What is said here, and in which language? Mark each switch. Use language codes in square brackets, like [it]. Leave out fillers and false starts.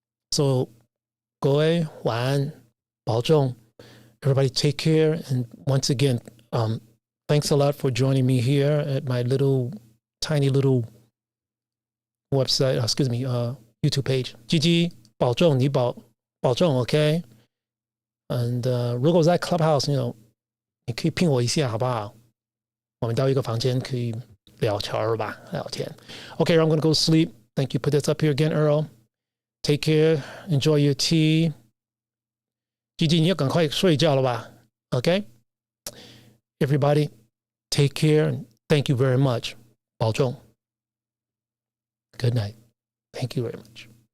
[zh] So, 各位晚安，保重. [en] Everybody take care. And once again, thanks a lot for joining me here at my tiny little website, YouTube page. [zh] GG, 保重，你保重 OK? And 如果在 Clubhouse, 你可以ping我一下好不好？我们到一个房间可以聊天。 [en] Okay, I'm going to go sleep. Thank you. Put this up here again, Earl. Take care. Enjoy your tea. [zh] Gigi, 你要赶快睡觉了吧 Okay? [en] Everybody, take care. And thank you very much. [zh] 保重. [en] Good night. Thank you very much.